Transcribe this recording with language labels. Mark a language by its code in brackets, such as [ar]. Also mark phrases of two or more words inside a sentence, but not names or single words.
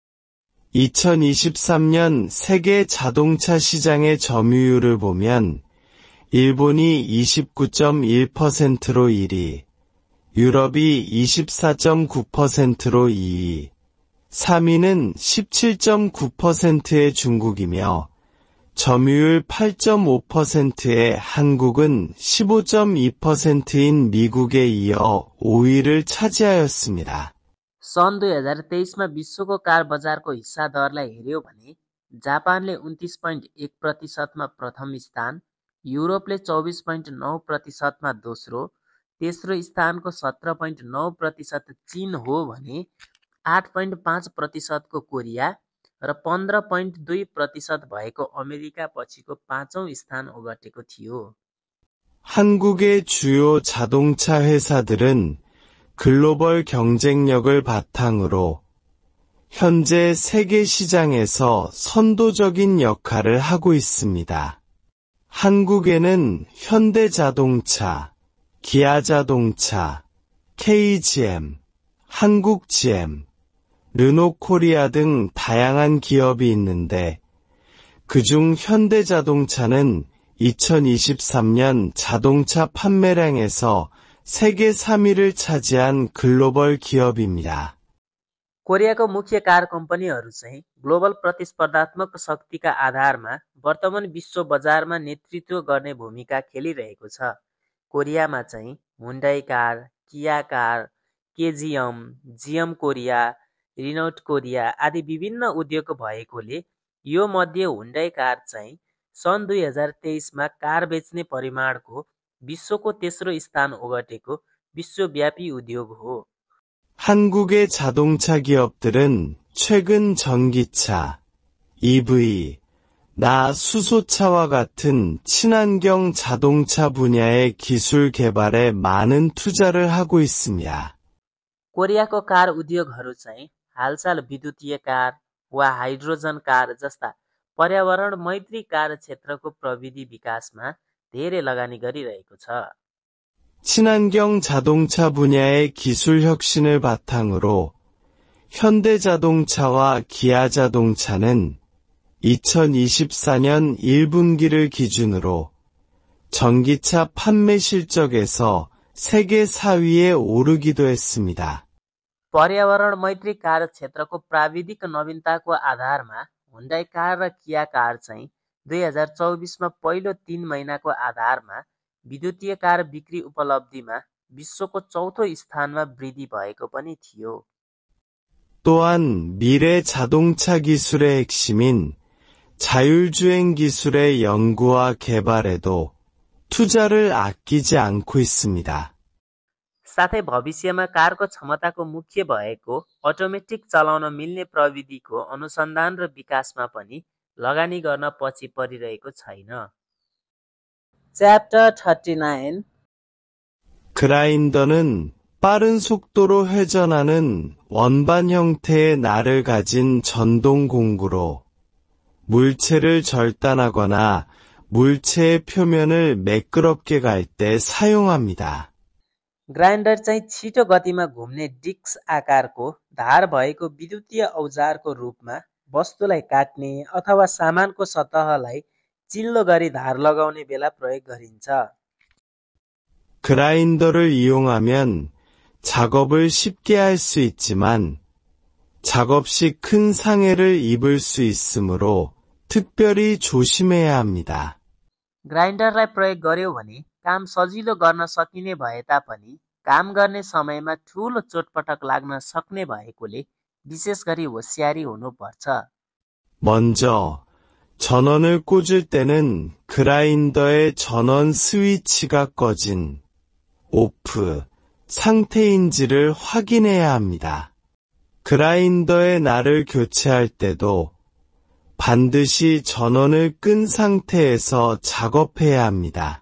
[ko] 2023년 세계 자동차 시장의 점유율을 보면 일본이 29.1%로 1위, 유럽이 24.9%로 2위, 3위는 17.9%의 중국이며 점유율 8.5%의 한국은 15.2%인 미국에 इ어 5위를 차지하였습니다. [ne] सन् 2023मा विश्वको कार बजारको हिस्सा दरलाई हेर्यो भने जापानले 29.1%मा प्रथम स्थान, युरोपले 24.9%मा दोस्रो, तेस्रो स्थानको 17.9% चीन हो भने 8.5% को कोरिया र 15.2% भएको अमेरिका पछिको 5औं स्थान ओगटेको थियो। [ko] 한국의 주요 자동차 회사들은 글로벌 경쟁력을 바탕으로 현재 세계 시장에서 선도적인 역할을 하고 있습니다. 한국에는 현대자동차, 기아자동차, KGM, 한국GM, 르노코리아 등 다양한 기업이 있는데 그중 현대자동차는 2023년 자동차 판매량에서 세계 3위를 차지한 글로벌 기업입니다. [ne] कोरियाको मुख्य कार कम्पनीहरू चाहिँ ग्लोबल प्रतिस्पर्धात्मक शक्तिका आधारमा वर्तमान विश्व बजारमा नेतृत्व गर्ने भूमिका खेलिरहेको छ। कोरियामा चाहिँ हुन्डाई कार, किया कार, केजिएम, जिएम कोरिया, रिनोट कोरिया आदि विभिन्न उद्योग भएकोले यो मध्ये हुन्डाई कार चाहिँ सन् 2023 मा कार बेच्ने परिमाणको विश्वको तेस्रो स्थान ओगटेको विश्वव्यापी उद्योग हो। [ko] 한국의 자동차 기업들은 최근 전기차, EV, 수소차와 같은 친환경 자동차 분야의 기술 개발에 많은 투자를 하고 있습니다. [ne] कोरियाको कार उद्योगहरू चाहिँ हालसाल विद्युतीय कार वा हाइड्रोजन कार जस्ता पर्यावरण मैत्री कार क्षेत्रको प्रविधि विकासमा धेरै लगानी गरिरहेको छ। [ko] 친환경 자동차 분야의 기술 혁신을 바탕으로 현대자동차와 기아자동차는 2024년 1분기를 기준으로 전기차 판매 실적에서 세계 4위에 오르기도 했습니다. [ne] पर्यावरण मैत्री कार क्षेत्रको प्राविधिक नवीनताको आधारमा हुन्डाई कार र किया कार चाहिँ 2024 मा पहिलो 3 महिनाको आधारमा विद्युतीय कार बिक्री उपलब्धिमा विश्वको चौथो स्थानमा वृद्धि भएको पनि थियो। [ko] 또한 미래 자동차 기술의 핵심인 자율주행 기술의 연구와 개발에도 투자를 아끼지 않고 있습니다. [ne] साथै भविष्यमा कारको क्षमताको मुख्य भएको अटोमेटिक चलाउन मिल्ने प्रविधिको अनुसन्धान र विकासमा पनि लगानी गर्न पछि परिरहेको छैन। [en] Chapter 39 [ko] 그라인더는 빠른 속도로 회전하는 원반 형태의 날을 가진 전동 공구로 물체를 절단하거나 물체의 표면을 매끄럽게 갈 때 사용합니다. [ne] ग्राइन्डर चाहिँ छिटो गतिमा घुम्ने डिस्क आकारको धार भएको विद्युतीय औजारको रूपमा वस्तुलाई काट्ने अथवा सामानको सतहलाई चिल्लो गरी धार लगाउने बेला प्रयोग गरिन्छ। [ko] 그라인더를 이용하면 작업을 쉽게 할 수 있지만 작업 시 큰 상해를 입을 수 있으므로 특별히 조심해야 합니다. [ne] ग्राइन्डरलाई प्रयोग गर्यो भने काम सजिलो गर्न सकिने भए तापनि काम गर्ने समयमा ठूलो चोटपटक लाग्न सक्ने भएकोले विशेष गरी होशियारी हुनुपर्छ। [ko] 먼저 전원을 꽂을 때는 그라인더의 전원 스위치가 꺼진 오프 상태인지를 확인해야 합니다. 그라인더의 날을 교체할 때도 반드시 전원을 끈 상태에서 작업해야 합니다.